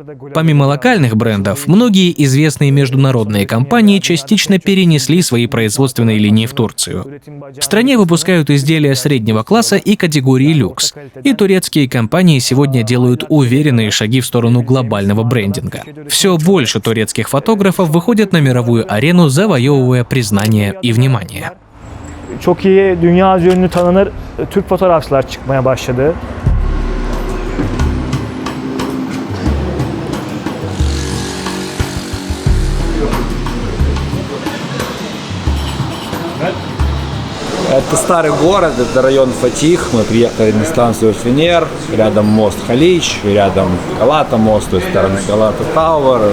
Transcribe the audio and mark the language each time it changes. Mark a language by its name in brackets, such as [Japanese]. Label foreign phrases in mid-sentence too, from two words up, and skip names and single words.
[Russian] Помимо локальных брендов, многие известные международные компании частично перенесли свои производственные линии в Турцию. В стране выпускают изделия среднего класса и категории люкс, и турецкие компании сегодня делают уверенные шаги в сторону глобального брендинга. Все больше турецких фотографов выходят на мировую арену, завоевывая признание и внимание. [Turkish] Çok iyi dünya ünlü tanınır Türk fotoğrafçılar çıkmaya başladı. [Russian] Это старый город, это район Фатих. Мы приехали на станцию Фенер, рядом мост Халич, рядом Галата мост, то есть стороны Галата Тауэр.